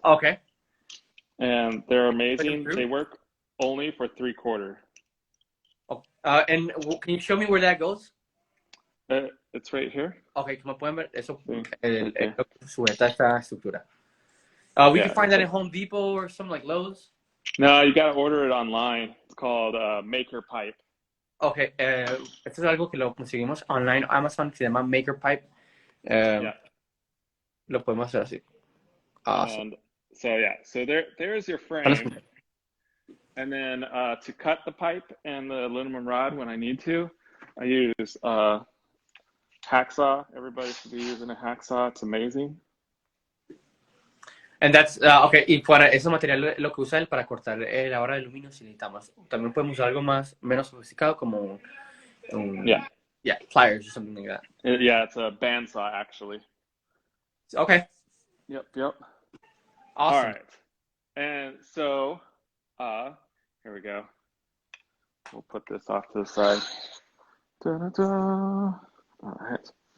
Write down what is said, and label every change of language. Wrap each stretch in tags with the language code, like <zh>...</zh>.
<en>Okay. And they're amazing. They work only for 3/4. And can you show me where that goes? It's right here.</en> <es>Okay, como pueden ver, eso</es> <en>Okay.</en> <es>sujeta esta estructura.</es> <en>We can find that in Home Depot or something like Lowe's. No, you gotta order it online. It's called Maker Pipe.</en> <es>Okay, esto es algo que lo conseguimos online, Amazon, se llama Maker Pipe.</es> <en>Yeah.</en> <es>Lo podemos hacer así.</es> <en>Awesome. And so yeah, so there's your frame. And then to cut the pipe and the aluminum rod when I need to, I use hacksaw. Everybody should be using a hacksaw. It's amazing. And that's okay.</en> <es>Y para ese material lo que usa él para cortar la barra de aluminio si necesitamos. También podemos usar algo menos sofisticado como</es> <en>yeah, pliers or something like that. Yeah, it's a bandsaw actually. Okay. Yep. Awesome. All right. And so here we go. We'll put this off to the side. Da-da-da. All right.</en>